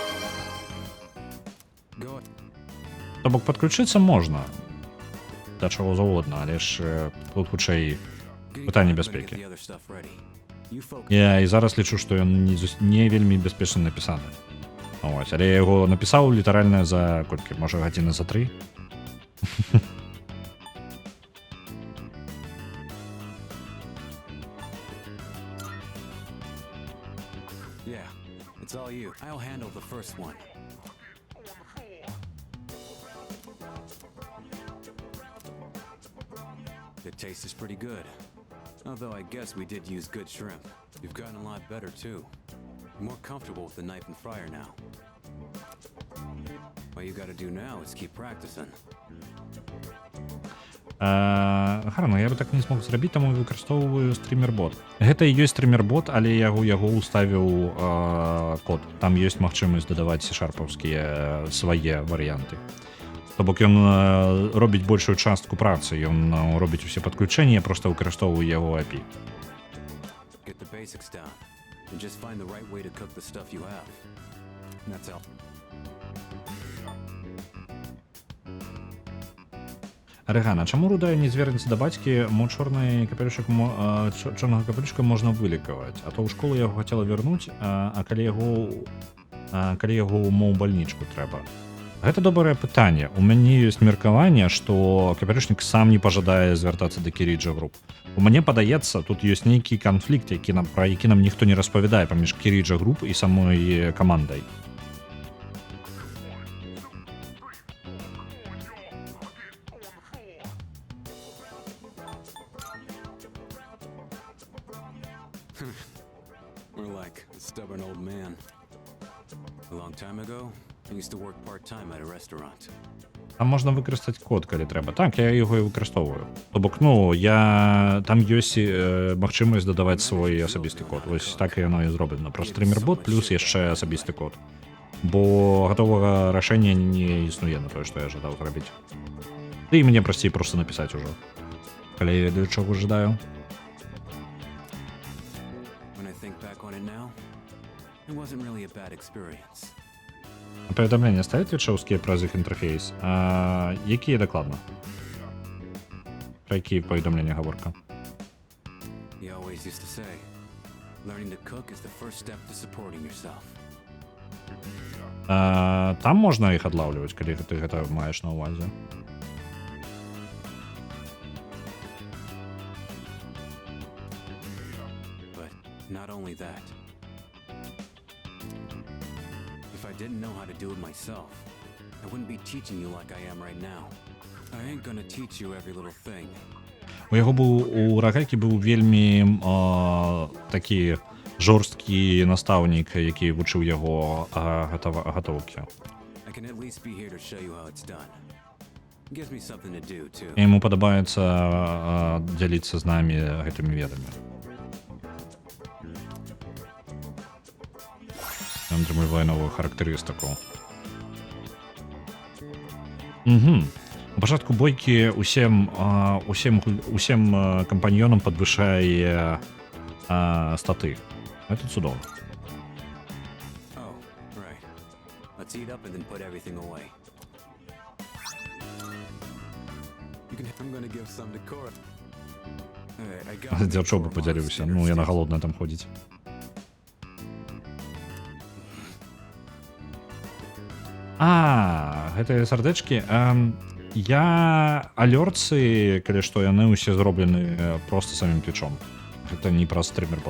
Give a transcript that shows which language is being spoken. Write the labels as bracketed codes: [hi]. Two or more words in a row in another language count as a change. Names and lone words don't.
[be] То бок падключыцца можна да чаго заўгодна, але ж тут хутчэй пытанне бяспекі. Я і зараз лічу, што ён не вельмі бяспечна напісаны. Ось, але я яго напісаў літаральна за колькі, можа, гадзіны за 3. [en] Yeah, it's all you. I'll handle the first one. The taste is pretty good. Although I guess we did use good shrimp. You've gotten a lot better too. You're more comfortable with the knife and fryer now. All you gotta do now is keep practicing. [be] Гарно, я бы так не смог зрабіць, таму выкарыстоўваю стрімер-бот. Гэта і ёсць стрімер-бот, але я яго ўставіў код. Там ёсць магчымасць дадаваць C#-аўскія свае варыянты. То бок ён робіць большую частку працы, ён робіць усе падключэнні, я проста выкарыстоўваю яго API. [en] Get the basics down and just find the right way to cook the stuff you have. That's all. [be] Арыгана, чаму рудая не звернецца да бацькі, мо чорнага капелюшка можна вылікаваць, а то ў школу яго хацела вярнуць, а калі яго калі яго умоў бальнічку трэба. Гэта добрае пытанне. У мяне ёсць меркаванне, што капялюшнік сам не пажадае звяртацца да Кіріджа груп. У мяне падаецца, тут ёсць нейкі канфлікт, пра які нам ніхто не распавядае паміж Кіріджа груп і самой камандай. [en] We're like a stubborn old man. A long time ago, I used to work part-time at a restaurant. [be] Там можна выкарыстаць код, калі трэба. Так, я яго і выкарыстоўваю. То бок, ну, там ёсць магчымасць дадаваць свой асабісты код. Вось так і яно і зроблена. Праз стрімербот плюс яшчэ асабісты код. Бо гатовага рашэння не існуе на тое, што я жадаў зрабіць. Ды і мне прасцей проста напісаць ужо. Калі я ведаю, чаго жадаю. [en] When I think back on it now, it wasn't really a bad experience. [be] Паведамленне ставяць вічоўскія праз іх інтэрфейс. Якія дакладна? Пра якія паведамлення гаворка? [en] He always used to say, learning to cook is the first step to supporting yourself. [be] Там можна іх адлаўліваць, калі ты гэта маеш на ўвазе. [en] But not only that. If I didn't know how to do it myself, I wouldn't be teaching you like I am right now. I ain't gonna teach you every little thing. [be] У Рагайкі быў вельмі такі жорсткі настаўнік, які вучыў яго гатоўкі. [en] I can at least be here to show you how it's done. It gives me something to do too. [be] Яму падабаецца дзяліцца з намі гэтымі ведамі. Ён атрымлівае новую характарыстыку. У пачатку бойкі усім кампаньёнам падвышае статы. Гэта цудоўна. [en] Oh, right. Let's eat up and then put everything away. I'm gonna give some to Cora. I got [be] Дзяўчо бы падзяліўся. Ну, яна галодная там ходзіць. Гэтыя сардэчкі. Я алёрцы, калі што яны ўсе зроблены проста самім твічом. Гэта не праз стрімербот.